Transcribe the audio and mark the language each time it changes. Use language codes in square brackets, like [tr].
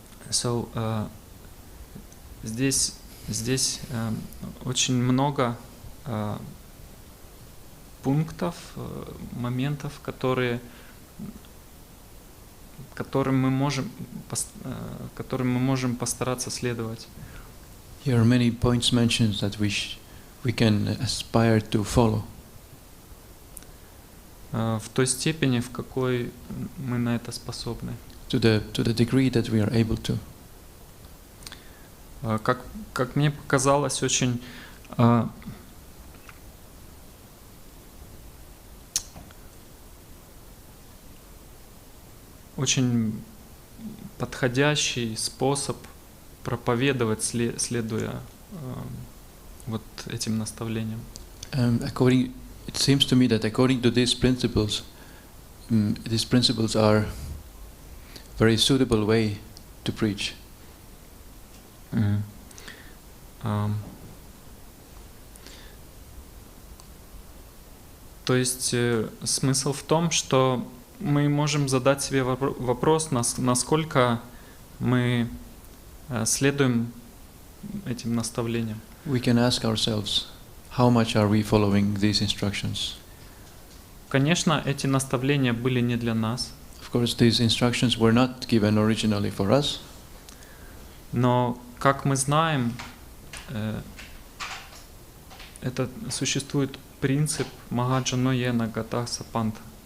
[ru] So, здесь очень много пунктов, моментов, которым мы можем постараться следовать. [en] Here are many points mentioned that we can aspire to follow. [ru] В той степени, в какой мы на это способны. [en] To the degree that we are able to. [ru] Как мне показалось, очень подходящий способ проповедовать, следуя вот этим наставлениям. [en] It seems to me that according to these principles are very suitable way to preach. [ru] То есть смысл в том, что мы можем задать себе вопрос, насколько мы следуем этим наставлениям. [en] We can ask ourselves, how much are we following these instructions? [ru] Конечно, эти наставления были не для нас. [en] Of course, these instructions were not given originally for us. [ru] Но, как мы знаем, это существует принцип Магаджано-йена Гатаса Панта.